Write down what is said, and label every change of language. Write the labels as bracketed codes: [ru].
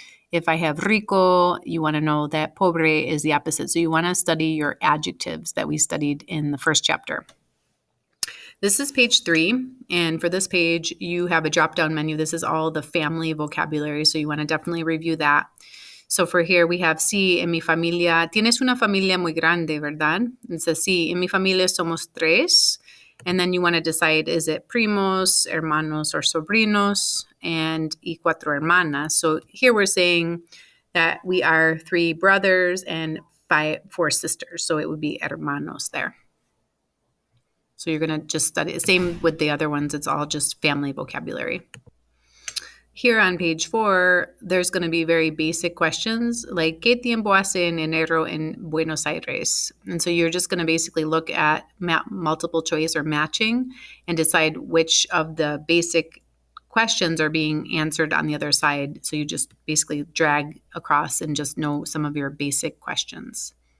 [en] If I have rico, you want to know that pobre is the opposite. So you want to study your adjectives that we studied in the first chapter. This is page 3, and for this page, you have a drop-down menu. This is all the family vocabulary, so you want to definitely review that. So for here, we have, [es] sí, en mi familia, tienes una familia muy grande, ¿verdad? [en] It says, [es] sí, en mi familia somos tres. [en] And then you want to decide, is it primos, hermanos, or sobrinos, and [es] y cuatro hermanas. [en] So here we're saying that we are 3 brothers and 4 sisters. So it would be hermanos there. So you're going to just study, same with the other ones, it's all just family vocabulary. Here on page 4, there's going to be very basic questions like, [es] ¿Qué tiempo hace en enero en Buenos Aires? [en] And so you're just going to basically look at multiple choice or matching and decide which of the basic questions are being answered on the other side. So you just basically drag across and just know some of your basic questions.